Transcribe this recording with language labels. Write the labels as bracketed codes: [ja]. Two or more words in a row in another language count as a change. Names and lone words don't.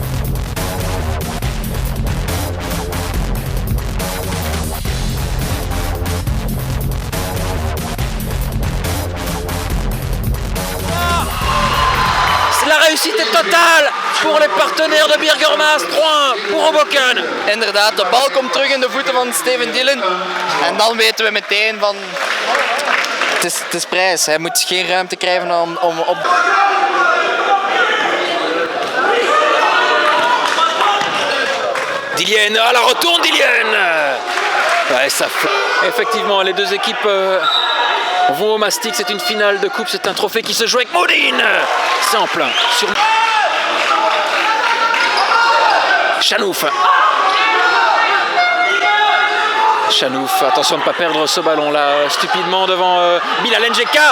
[fr] La réussite est totale pour les partenaires de Birgermas. 3-1 pour Hoboken. [nl] Inderdaad, de bal komt terug in de voeten van Steven Dillon. En dan weten we meteen van... Het is prijs. Hij moet geen ruimte krijgen om op... [fr] Dilienne, à la retourne Dilienne. Ouais, ça fait... Effectivement, les deux équipes vont au mastic. C'est une finale de coupe, c'est un trophée qui se joue avec Moudine. C'est en plein. Sur... Chanouf. Chanouf, attention de ne pas perdre ce ballon-là stupidement devant Bilal Njeka.